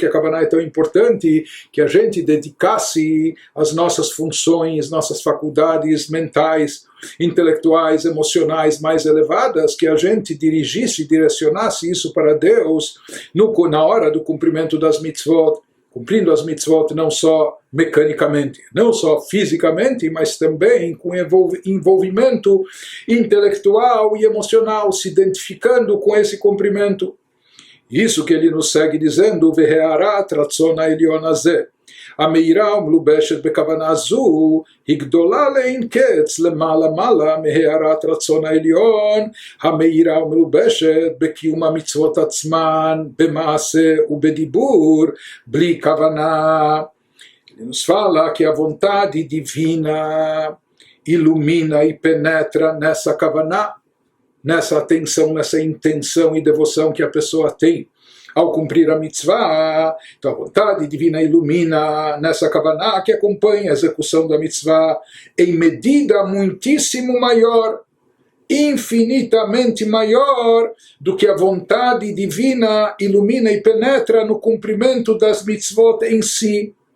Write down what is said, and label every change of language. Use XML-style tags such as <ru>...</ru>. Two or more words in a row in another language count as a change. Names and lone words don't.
<pt>a Kavaná é tão importante, que a gente dedicasse as nossas funções, nossas faculdades mentais, intelectuais, emocionais mais elevadas, que a gente dirigisse, direcionasse isso para Deus na hora do cumprimento das mitzvot, cumprindo as mitzvot não só mecanicamente, não só fisicamente, mas também com envolvimento intelectual e emocional, se identificando com esse cumprimento. Isso que ele nos segue dizendo,</pt> <he>והארת רצון העליון הזה, המאירה ומלובשת בכוונה זו היא גדולה לאין קץ למעלה מעלה מהארת רצון העליון המאירה ומלובשת בקיום המצוות עצמן במעשה ובדיבור בלי כוונה.</he> <pt>Nos fala que a vontade divina ilumina e penetra nessa kavaná, nessa atenção, nessa intenção e devoção que a pessoa tem ao cumprir a mitzvah. Então a vontade divina ilumina nessa kavaná que acompanha a execução da mitzvah em medida muitíssimo maior, infinitamente maior do que a vontade divina ilumina e penetra no cumprimento das mitzvot em si,</pt>